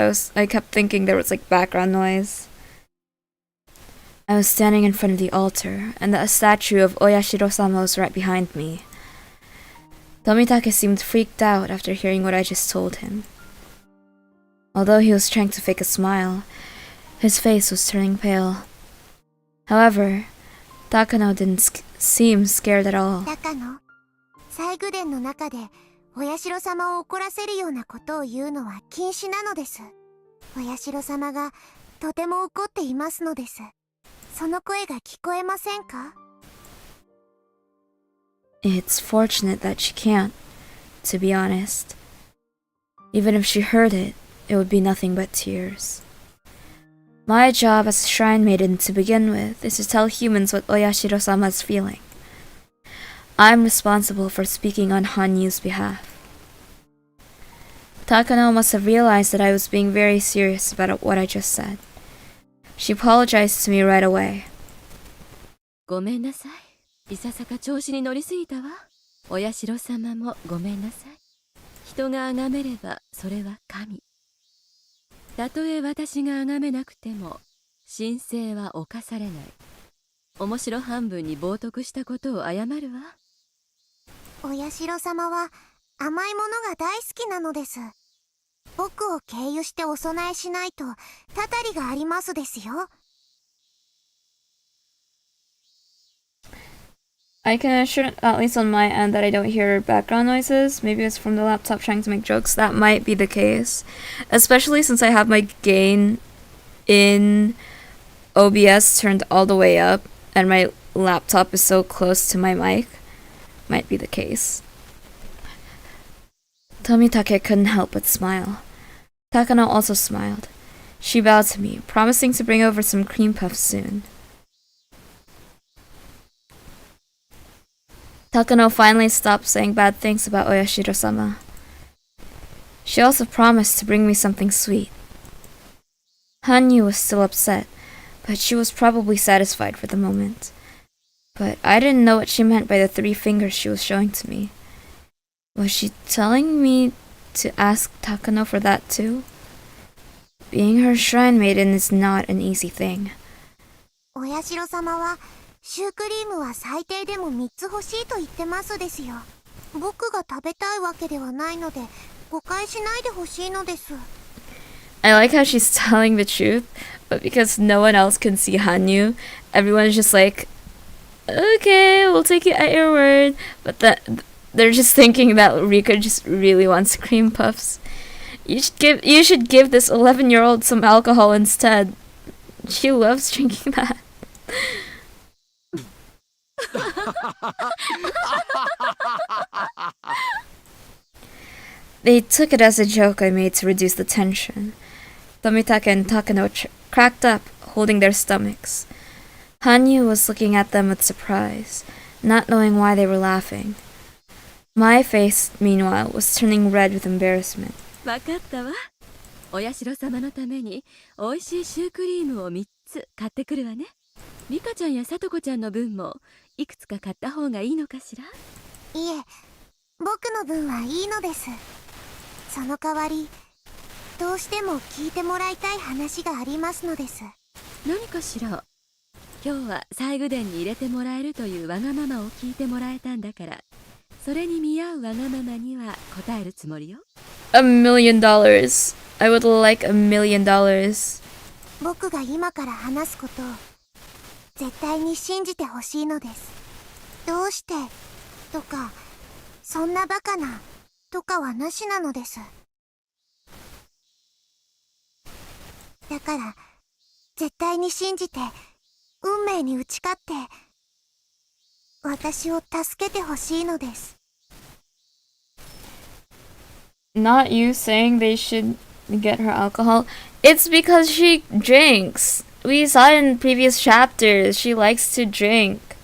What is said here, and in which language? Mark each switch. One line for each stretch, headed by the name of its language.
English: So I kept thinking there was like background noise. I was standing in front of the altar, and the statue of Oyashiro-sama was right behind me. Tomitake seemed freaked out after hearing what I just told him. Although he was trying to fake a smile, his face was turning pale. However, Takano didn't seem scared at all.
Japanese: 高野、西宮殿の中でお社様を怒らせるようなことを言うのは禁止なのです。お社様がとても怒っていますのです。その声が聞こえませんか？
English: It's fortunate that she can't, to be honest. Even if she heard it, it would be nothing but tears. My job as a shrine maiden to begin with is to tell humans what Oyashiro-sama is feeling. I'm responsible for speaking on Hanyu's behalf. Takano must have realized that I was being very serious about what I just said. She apologized to me right away.
Japanese: ごめんなさい。いささか調子に乗りすぎたわ。お社様もごめんなさい。人が崇めればそれは神。たとえ私が崇めなくても神聖は侵されない。面白半分に冒涜したことを謝るわ。お社様は甘いものが大好きなのです。僕を経由してお供えしないとたたりがありますですよ。
English: I can assure, at least on my end, that I don't hear background noises. Maybe it's from the laptop trying to make jokes. That might be the case. Especially since I have my gain in OBS turned all the way up and my laptop is so close to my mic. Might be the case. Tomitake couldn't help but smile. Takano also smiled. She bowed to me, promising to bring over some cream puffs soon. Takano finally stopped saying bad things about Oyashiro-sama. She also promised to bring me something sweet. Hanyu was still upset, but she was probably satisfied for the moment. But I didn't know what she meant by the 3 fingers she was showing to me. Was she telling me to ask Takano for that too? Being her shrine maiden is not an easy thing.
Japanese: お社様はシュークリームは最低でも3つ欲しいと言ってますですよ。僕が食べたいわけではないので誤解しないでほしいのです。
English: I like how she's telling the truth, but because no one else can see Hanyu, everyone's just like, Okay, we'll take it at your word. But they're just thinking that Rika just really wants cream puffs. You should give this 11-year-old some alcohol instead. She loves drinking that. They took it as a joke I made to reduce the tension. Tomitaka and Takano cracked up, holding their stomachs. Hanyu was looking at them with surprise, not knowing why they were laughing. My face, meanwhile, was turning red with embarrassment.
Japanese: わかったわ。お社様のために美味しいシュークリームを3つ買ってくるわね。リカちゃんやさとこちゃんの分もいくつか買った方がいいのかしら。いえ、僕の分はいいのです。その代わり、どうしても聞いてもらいたい話がありますのです。何かしら。今日は西宮殿に入れてもらえるというわがままを聞いてもらえたんだから、それに見合うわがままには答えるつもりよ。
English: $1 million. I would like $1 million.
Japanese: 僕が今から話すことを絶対に信じてほしいのです。どうしてとか、そんなバカなとかはなしなのです。だから絶対に信じて運命に打ち勝って私を助けてほしいのです。
English: Not you saying they should get her alcohol. It's because she drinks. We saw in previous chapters she likes to drink.